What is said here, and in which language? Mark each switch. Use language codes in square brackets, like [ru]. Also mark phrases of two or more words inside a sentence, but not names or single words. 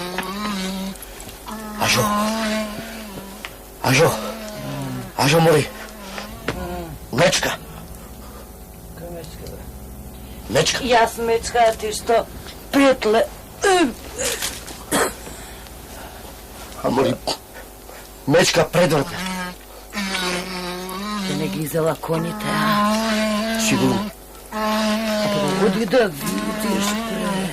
[mk] Ажо. Ажо. Ажо, мори. Мечка. Кој мечка, бре? Мечка. Јас мечка, а ти што? Пријатле. Ама ли, мечка предврата. Те не ги взела коните, Сигурно. Оди да видиш, бре.